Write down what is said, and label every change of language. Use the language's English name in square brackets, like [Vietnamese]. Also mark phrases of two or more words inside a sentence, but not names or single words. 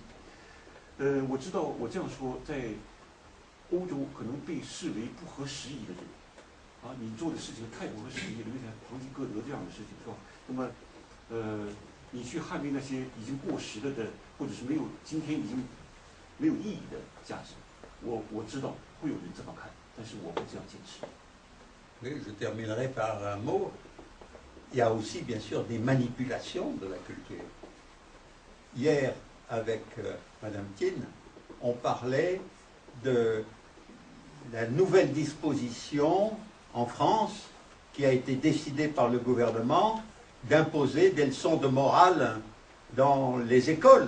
[Chinese] 我知道我这样说，在欧洲可能被视为不合时宜的人，啊，你做的事情太不合时宜了，有点堂吉诃德这样的事情，是吧？那么，你去捍卫那些已经过时了的，或者是今天已经没有意义的价值，我知道会有人这么看，但是我不这样坚持。 [French] Oui, je terminerai par un mot. Il y a aussi, bien sûr, des manipulations de la culture. Hier, avec Madame Thien, on parlait de la nouvelle disposition en France qui a été décidée par le gouvernement d'imposer des leçons de morale dans les écoles.